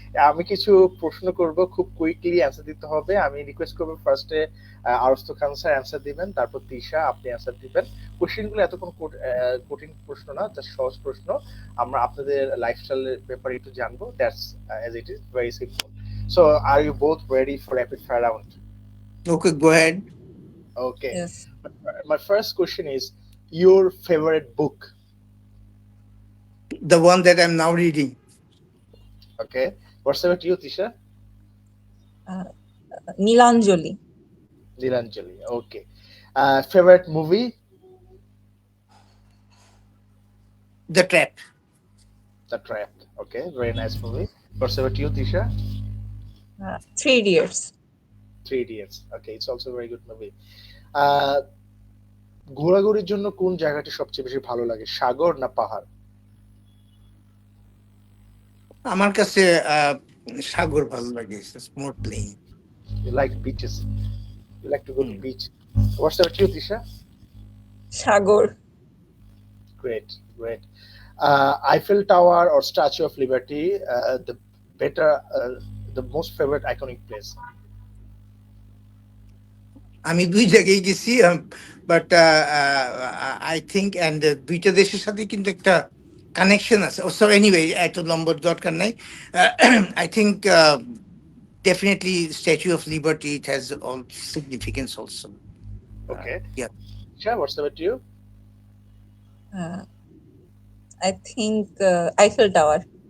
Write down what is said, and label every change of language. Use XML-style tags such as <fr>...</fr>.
<bn>আমি কিছু প্রশ্ন করব, খুব কুইকলি অ্যান্সার দিতে হবে। আমি রিকোয়েস্ট করবো ফার্স্টে আরস্তু খান স্যার অ্যান্সার দিবেন, তারপর তিশা আপনি অ্যান্সার দিবেন। কোশ্চেনগুলো এত কোনো কঠিন প্রশ্ন না, জাস্ট সহজ প্রশ্ন। আমরা আপনাদের লাইফস্টাইলের ব্যাপারে একটু জানবো,</bn> <en>That's as it is very simple. So are you both ready for rapid fire round? Okay, go ahead. Okay. Yes. My first question is your favorite book. The one that I'm now reading. Okay. What's about you, Tisha? Nilanjali. Nilanjali. Okay. Favorite movie? The Trap. The Trap. Okay, very nice movie. What's about you, Tisha? 3 Idiots. Three Idiots. Okay, it's also a very good movie.</en> <bn>আহ, ঘোরাঘুরির জন্য কোন জায়গাটি সবচেয়ে বেশি ভালো লাগে, সাগর না পাহাড়? আমার কাছে সাগর ভালো লাগে,</bn> <en>More plain. You like beaches. You like to go to Hmm. beach. What's about you, Tisha?</en> <bn>Sagor.</bn> <en>Great, great. Eiffel Tower or Statue of Liberty, the better, the most favorite iconic place?</en> <bn>আমি দুই জায়গায় গেছি,</bn> <en>but I think and</en> <bn>দুইটা দেশের সাথে কিন্তু একটা connection আছে।</bn> <en>so anyway,</en> <bn>এত নম্বর দরকার নাই।</bn> <en>I think definitely Statue of Liberty, it has all significance also. Okay. Yeah. Tisha, what's about you? I think Eiffel Tower.</en>